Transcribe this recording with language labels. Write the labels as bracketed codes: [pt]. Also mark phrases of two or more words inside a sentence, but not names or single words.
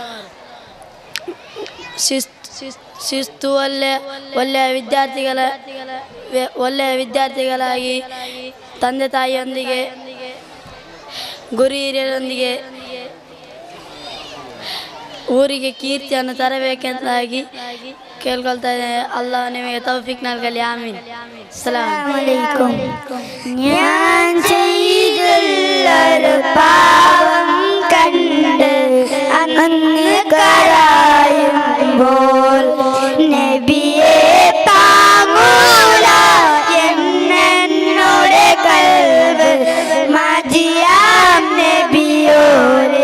[kn] ಶಿಸ್ತು ಒಳ್ಳೆಯ ವಿದ್ಯಾರ್ಥಿಗಳಾಗಿ ತಂದೆ ತಾಯಿಯೊಂದಿಗೆ ಗುರು ಹಿರಿಯರೊಂದಿಗೆ ಊರಿಗೆ ಕೀರ್ತಿಯನ್ನು ತರಬೇಕೆಂದಾಗಿ ಕೇಳ್ಕೊಳ್ತಾ ಇದ್ದೇನೆ. ಅಲ್ಲಾಹ್ ನಿಮಗೆ ತೌಫೀಕ್ നൽകಲಿ. ಆಮೀನ್. [ar] السلام عليكم. [ml] ഞാൻ ചെയ്തുള്ളൊരു പാവം കണ്ട് അങ്ങ് കരയുമ്പോൾ നബിയെ താങ്ങൂല എന്നോടെ കൽബ് മതിയാം നബിയോരെ.